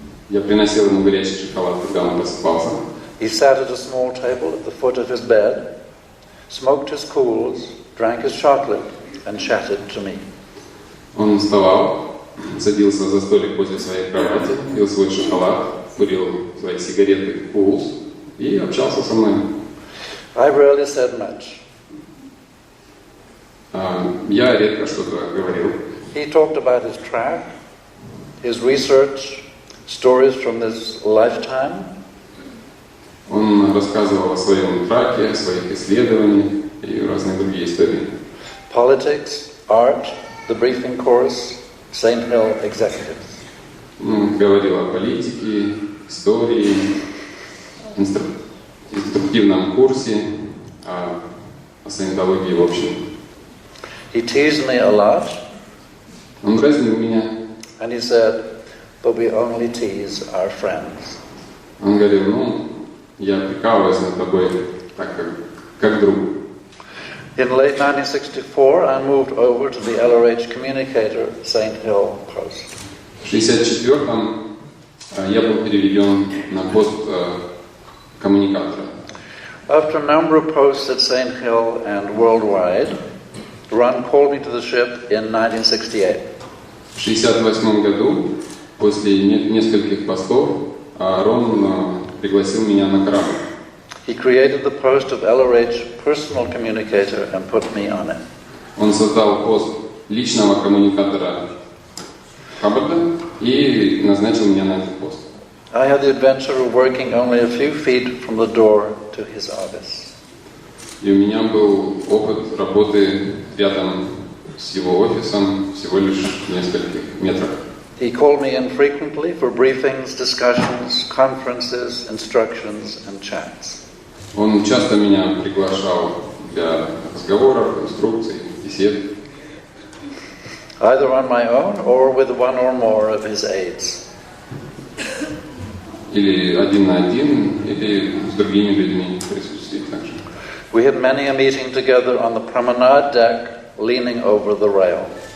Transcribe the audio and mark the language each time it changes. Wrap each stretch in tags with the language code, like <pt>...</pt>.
<ru>Я приносил ему горячий шоколад, когда он просыпался.</ru> <en>He sat at a small table at the foot of his bed, smoked his cools, drank his chocolate, and chatted to me.</en> <ru>Он вставал, садился за столик возле своей кровати, пил свой шоколад, курил свои сигареты Cools и общался со мной.</ru> <en>I rarely said much.</en> <ru>я редко что-то говорил.</ru> <en>He talked about his track, his research, stories from this lifetime.</en> <ru>Он рассказывал о своем траке, о своих исследованиях и разные другие истории.</ru> <en>Politics, art, the briefing course, St. Hill executives.</en> <ru>Говорил о политике, истории, инструктивном курсе, о саентологии в общем.</ru> <en>He teased me a lot,</en> <ru>Он дразнил меня.</ru> <en>and he said, but we only tease our friends.</en> <ru>Он говорил, я прикалываюсь над тобой так, как друг.</ru> <en>In late 1964, I moved over to the LRH communicator St. Hill post.</en> <ru>В 1964-м я был переведен на пост коммуникатора.</ru> <en>After a number of posts at St. Hill and worldwide, Ron called me to the ship in 1968.</en> <ru>В 1968 году, после нескольких постов, Рон пригласил меня на корабль.</ru> <en>He created the post of LRH personal communicator and put me on it.</en> <ru>Он создал пост личного коммуникатора Хаббарда и назначил меня на этот пост.</ru> <en>I had the adventure of working only a few feet from the door to his office.</en> <ru>И у меня был опыт работы рядом с его офисом всего лишь в нескольких метрах.</ru> <en>He called me in frequently for briefings, discussions, conferences, instructions, and chats.</en> <ru>Он часто меня приглашал для разговоров, инструкций, бесед.</ru> <en>Either on my own or with one or more of his aides.</en> <ru>Или один на один, или с другими людьми в присутствии также.</ru> <en>We had many a meeting together on the promenade deck, leaning over the rail.</en>